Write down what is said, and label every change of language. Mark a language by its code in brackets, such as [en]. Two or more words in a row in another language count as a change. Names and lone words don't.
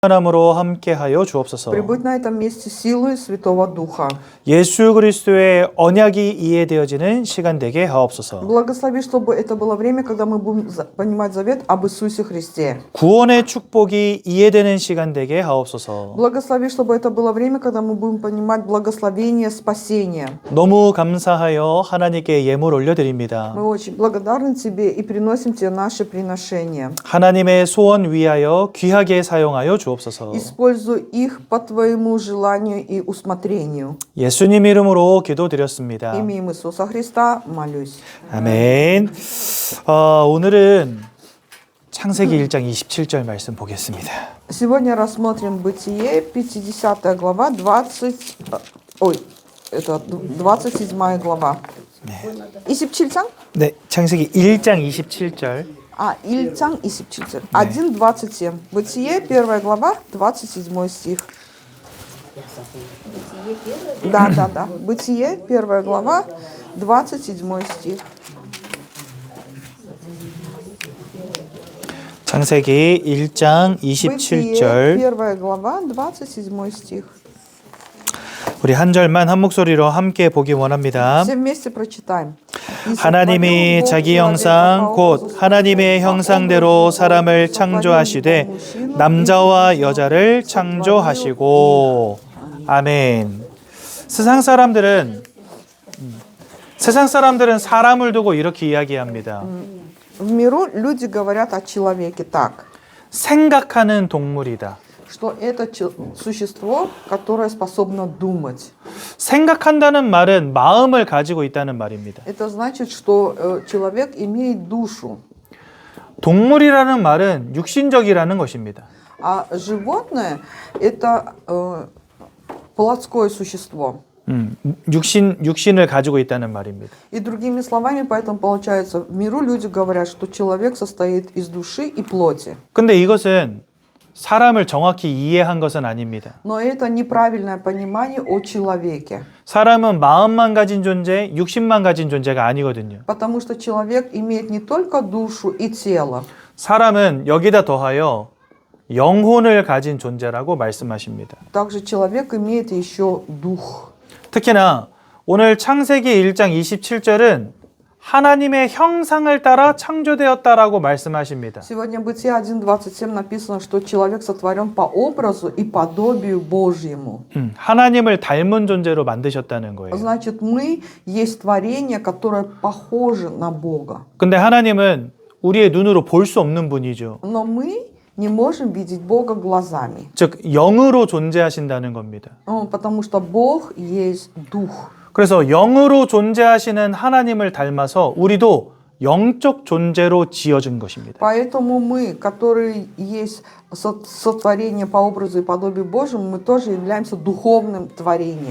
[ko] 하나님으로 함께하여 주옵소서. [ru] Прибудь на этом месте силой Святого Духа. [ko] 예수 그리스도의 언약이 이해되어지는 시간 되게 하옵소서. [ru] Благослови, чтобы это было время, когда мы будем понимать завет об Иисусе Христе. [ko] 구원의 축복이 이해되는 시간 되게 하옵소서. [ru] Благослови, чтобы это было время, когда мы будем понимать благословение спасения. [ko] 너무 감사하여 하나님께 예물 올려드립니다. [ru] Мы очень благодарны Тебе и приносим Тебе наши приношения. [ko] 하나님의 소원 위하여 귀하게 사용하여 주옵소서. [ru] Используй их по Твоему желанию и усмотрению. [ko] 예수님 이름으로 기도드렸습니다. [ru] Именем Иисуса Христа молюсь. [ko] 아멘. 오늘은 창세기 1장 27절 말씀 보겠습니다. [ru] Сегодня рассмотрим Бытие, 50 глава, 27 глава. [ko] 27장? 네, 창세기 1장 27절. 1장 27. 1:27. [ru] Бытие, 1 глава, 27 стих. Да. Бытие, 1 глава, 27 стих. [ko] 창세기 1장 [ru] Бытие, [ko] 27절. [ru] 1 глава, 27 стих. [ko] 우리 한 절만 한 목소리로 함께 보기 원합니다. [ru] Все вместе прочитаем. [ko] 하나님이 자기 형상 곧 하나님의 형상대로 사람을 창조하시되 남자와 여자를 창조하시고. 아멘. 세상 사람들은 사람을 두고 이렇게 이야기합니다. [ru] В миру люди говорят о человеке так, [ko] 생각하는 동물이다. [ru] что это существо, которое способно думать. [ko] 생각한다는 말은 마음을 가지고 있다는 말입니다. [ru] Это значит, что человек имеет душу. [ko] 동물이라는 말은 육신적이라는 것입니다. [ru] А животное – это плотское существо. [ko] 육신을 가지고 있다는 말입니다. [ru] И другими словами, поэтому получается, в миру люди говорят, что человек состоит из души и плоти. [ko] 근데 이것은 사람을 정확히 이해한 것은 아닙니다. [ru] Но это неправильное понимание о человеке. [ko] 사람은 마음만 가진 존재, 육신만 가진 존재가 아니거든요. [ru] Потому что человек имеет не только душу и тело. [ko] 사람은 여기다 더하여 영혼을 가진 존재라고 말씀하십니다. [ru] Также человек имеет еще дух. [ko] 특히나 오늘 창세기 1장 27절은 하나님의 형상을 따라 창조되었다라고 말씀하십니다. [ru] Сегодня в Бытие 1:27 написано, что человек сотворен по образу и подобию Божьему. [ko] 하나님을 닮은 존재로 만드셨다는 거예요. [ru] Значит, мы есть творение, которое похоже на Бога. [ko] 근데 하나님은 우리의 눈으로 볼 수 없는 분이죠. [ru] Но мы не можем видеть Бога глазами. [ko] 즉 영으로 존재하신다는 겁니다. [ru] Потому что Бог есть Дух. [ko] 그래서 영으로 존재하시는 하나님을 닮아서 우리도 영적 존재로 지어진 것입니다. [ru] Поэтому мы, которые есть сотворение по образу и подобию Божьему, мы тоже являемся духовным творением.